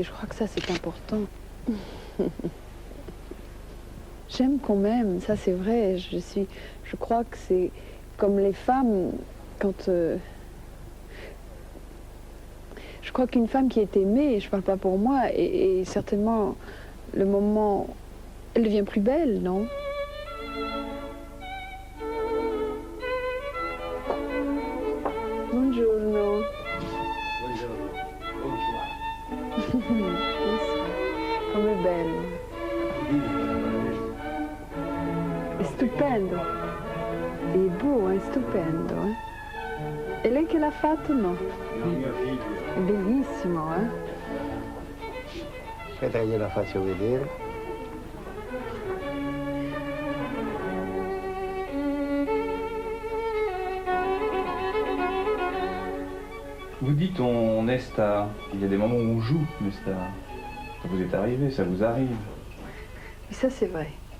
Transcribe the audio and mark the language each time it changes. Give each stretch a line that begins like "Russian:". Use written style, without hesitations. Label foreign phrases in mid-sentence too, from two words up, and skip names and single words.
French: Je crois que ça, c'est important. J'aime qu'on m'aime, ça c'est vrai. Je crois que c'est comme les femmes, quand... je crois qu'une femme qui est aimée, je ne parle pas pour moi, et certainement le moment... Elle devient plus belle, non ?
Italian: Buongiorno. Come è bello. È stupendo. È beau, è stupendo. E lei che l'ha fatto, no? Mio figlio. È bellissimo, Aspetta che gliela faccio vedere.
French: Vous dites on est star. Il y a des moments où on joue les stars. Ça vous est arrivé, ça vous arrive. Et ça, c'est vrai.